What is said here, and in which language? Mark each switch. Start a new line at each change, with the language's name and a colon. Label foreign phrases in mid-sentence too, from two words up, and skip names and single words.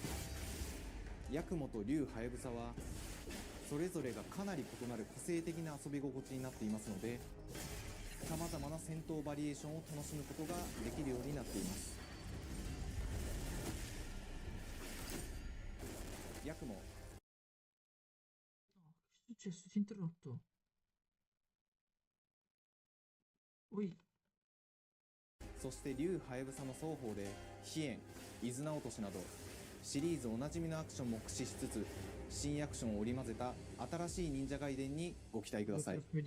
Japanese: ヤクモと竜ハヤブサはそれぞれがかなり異なる個性的な遊び心地になっていますので、さまざまな戦闘バリエーションを楽しむことができるようになっています。ヤクモ
Italian: Che è successo? Si è interrotto. Ui.
Japanese: そして竜ハヤブサの双方で飛燕、伊豆名落としなどシリーズおなじみのアクションも駆使しつつ、新アクションを織り交ぜた新しい忍者ガイデンにご期待ください。